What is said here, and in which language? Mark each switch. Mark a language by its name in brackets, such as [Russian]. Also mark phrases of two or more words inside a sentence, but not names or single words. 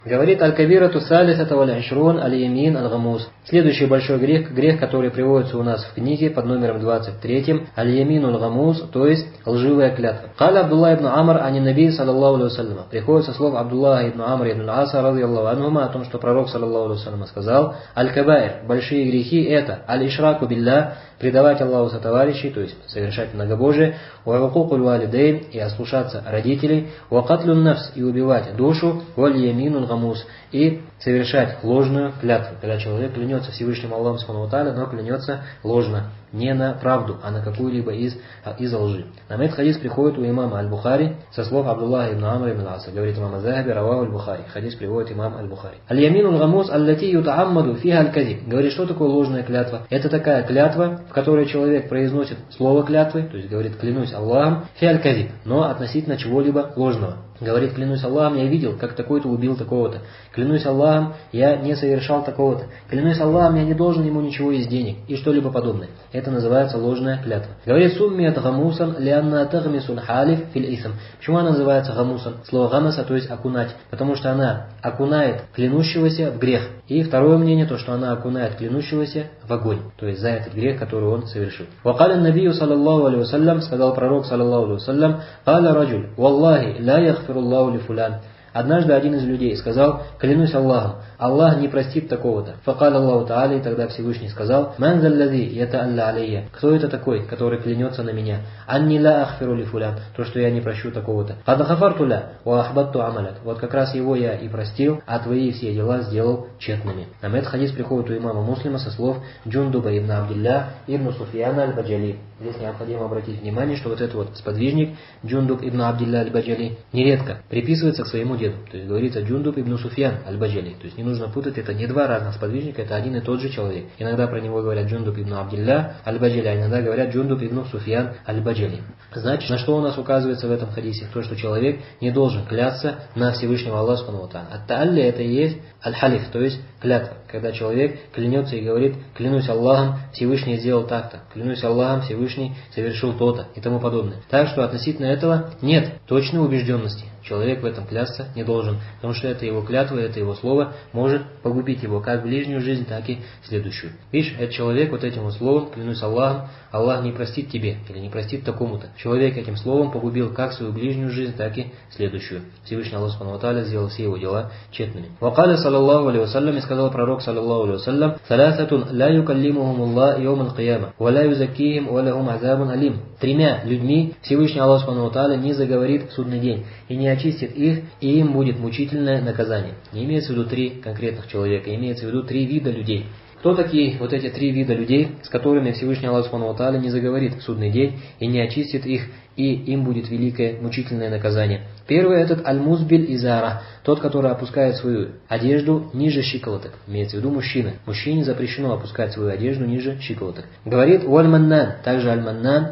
[Arabic] Говорит الكبيرة الثالثة والعشرون اليمين الغموس. [Russian] Следующий большой грех, который приводится у нас в книге под номером 23, [Arabic] اليمين الغموس, [Russian] то есть лживая клятва. [Arabic] قال عبد الله بن عمرو عن النبي صلى الله عليه وسلم. [Russian] Приходит со слов Абдуллаха ибн Амр ибн Аса [Arabic] رضي الله عنهما [Russian] о том, что пророк [Arabic] صلى الله عليه وسلم [Russian] сказал: аль-кабаир, большие грехи это [Arabic] الإشراك بالله, [Russian] предавать Аллаху сотоварищей, то есть совершать многобожие, [Arabic] وعقوق الوالدين, [Russian] и ослушаться родителей, [Arabic] وقتل النفس, [Russian] и убивать душу, [Arabic] واليمين الغموس, [Russian] и совершать ложную клятву. Когда человек клянется Всевышним Аллахом [Arabic] سبحانه وتعالى, [Russian] но клянется ложно, не на правду, а на какую-либо из лжи. На этот хадис приходит у имама Аль-Бухари со слов Абдуллаха ибн Амр ибн Аса. Говорит имам Аз-Захаби, раваху Аль-Бухари. Хадис приводит имам Аль-Бухари. [Arabic] اليمين الغموس التي يتعمد فيها الكذب. [Russian] Говорит, что такое ложная клятва? Это такая клятва, в которой человек произносит слово клятвы, то есть говорит клянусь Аллахом, [Arabic] في الكذب, [Russian] но относительно чего-либо ложного. Говорит, клянусь Аллахом, я видел, как такой-то убил такого-то. Клянусь Аллахом, я не совершал такого-то. Клянусь Аллахом, я не должен ему ничего из денег и что-либо подобное. Это называется ложная клятва. Говорит, [Arabic] سميت غموسا لأنها تغمس الحالف في الإثم. [Russian] Почему она называется гамусан? Слово гамаса, то есть окунать. Потому что она окунает клянущегося в грех. И второе мнение, то, что она окунает клянущегося в огонь. То есть за этот грех, который он совершил. [Arabic] وقال النبي صلى الله عليه وسلم, [Russian] сказал пророк [Arabic] صلى الله عليه وسلم قال رجل والله لا يغفر الله لفلان. [Russian] Однажды один из людей сказал: клянусь Аллахом, Аллах не простит такого-то. [Arabic] فقال الله تعالى, [Russian] и тогда Всевышний сказал: [Arabic] من ذا الذي يتألى علي. [Russian] Кто это такой, который клянется на меня? [Arabic] أن لا أغفر لفلان. [Russian] То, что я не прощу такого-то. [Arabic] قد غفرت له وأحبطت عملك. [Russian] Вот как раз его я и простил, а твои все дела сделал тщетными. На этот хадис приходит у имама Муслима со слов Джундуба ибн Абдилля ибн Суфьяна аль-Баджали. Здесь необходимо обратить внимание, что вот этот вот сподвижник Джундуб ибн Абдилля аль-Баджали нередко приписывается к своему деду. То есть говорится Джундуб ибн Суфьян аль-Баджали. То есть не нужно путать, это не два разных сподвижника, это один и тот же человек. Иногда про него говорят Джундуб ибн Абдилля аль-Баджали, а иногда говорят Джундуб ибн Суфьян аль-Баджали. Значит, на что у нас указывается в этом хадисе? То, что человек не должен клясться на Всевышнего Аллаха [Arabic] سبحانه وتعالى. [Russian] Ат-та'алли это и есть аль-халиф, то есть клятва. Когда человек клянется и говорит: клянусь Аллахом, Всевышний сделал так-то, клянусь Аллахом, Всевышний совершил то-то и тому подобное. Так что относительно этого нет точной убежденности. Человек в этом клясться не должен, потому что это его клятва, это его слово может погубить его как ближнюю жизнь, так и следующую. Видишь, этот человек вот этим вот словом, клянусь Аллахом, Аллах не простит тебе или не простит такому-то. Человек этим словом погубил как свою ближнюю жизнь, так и следующую. Всевышний Аллах [Arabic] سبحانه وتعالى [Russian] сделал все его дела тщетными. [Arabic] وقال صلى الله عليه وسلم, [Russian] и сказал пророк [Arabic] صلى الله عليه وسلم ثلاثة لا يكلمهم الله يوم القيامة ولا يزكيهم ولهم عذاب أليم. [Russian] Тремя людьми Всевышний Аллах [Arabic] سبحانه وتعالى [Russian] не заговорит в судный день и не очистит их, и им будет мучительное наказание. Не имеется в виду три конкретных человека, имеется в виду три вида людей. Кто такие вот эти три вида людей, с которыми Всевышний Аллах [Arabic] سبحانه وتعالى [Russian] не заговорит в судный день и не очистит их, и им будет великое мучительное наказание? Первый этот [Arabic] المسبل إزاره, [Russian] тот, который опускает свою одежду ниже щиколоток. Имеется в виду мужчина. Мужчине запрещено опускать свою одежду ниже щиколоток. Говорит уаль-маннан, также аль-маннан.